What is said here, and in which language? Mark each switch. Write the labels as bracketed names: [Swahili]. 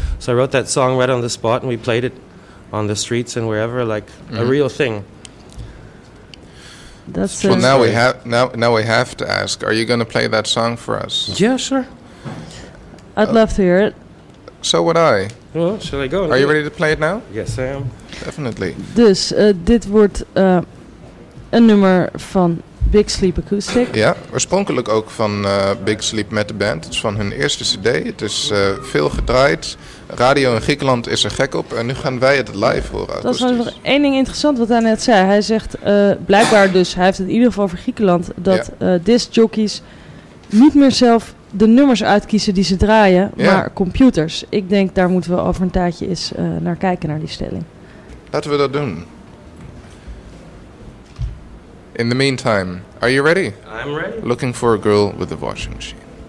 [English] So I wrote that song right on the spot and we played it on the streets and wherever, like a real thing. That's well, now we have to ask, are you going to play that song for us? Yeah, sure. I'd love to hear it. So would I. Well, shall I go? Are you ready to play it now? Yes, I am. Definitely. [Dutch] Dus dit wordt een nummer van Big Sleep Acoustic. Ja, oorspronkelijk ook van Big Sleep met de band. Het is van hun eerste cd. Het is veel gedraaid. Radio in Griekenland is er gek op. En nu gaan wij het live horen. Dat is nog één ding interessant wat hij net zei. Hij zegt blijkbaar dus, hij heeft het in ieder geval voor Griekenland, dat discjockeys niet meer zelf de nummers uitkiezen die ze draaien, maar computers. Ik denk, daar moeten we over een tijdje eens naar kijken, naar die stelling. Laten we dat doen. [English] In the meantime, are you ready? I'm ready. Looking for a girl with a washing machine.